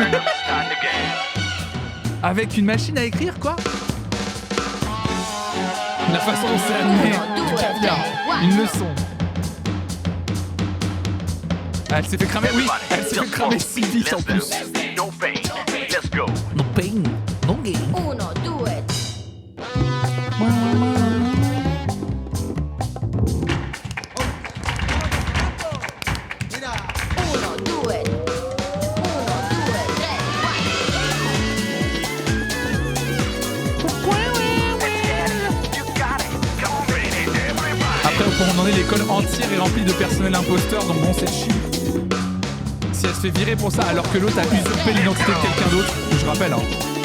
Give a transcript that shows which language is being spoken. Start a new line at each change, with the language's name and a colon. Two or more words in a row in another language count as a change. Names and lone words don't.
French: Avec une machine à écrire, quoi? La façon dont c'est animé, du caviar, une leçon. Ah, elle s'est fait cramer, oui, elle s'est fait cramer si vite en plus.
English: No pain, no gain.
Italian: Uno, due. Uno, due. Uno, due, tre,
French: Après, au point où on en est, l'école entière est remplie de personnel imposteur, donc bon, c'est chiant. Si elle se fait virer pour ça, alors que l'autre a usurpé l'identité de quelqu'un d'autre, je rappelle, hein.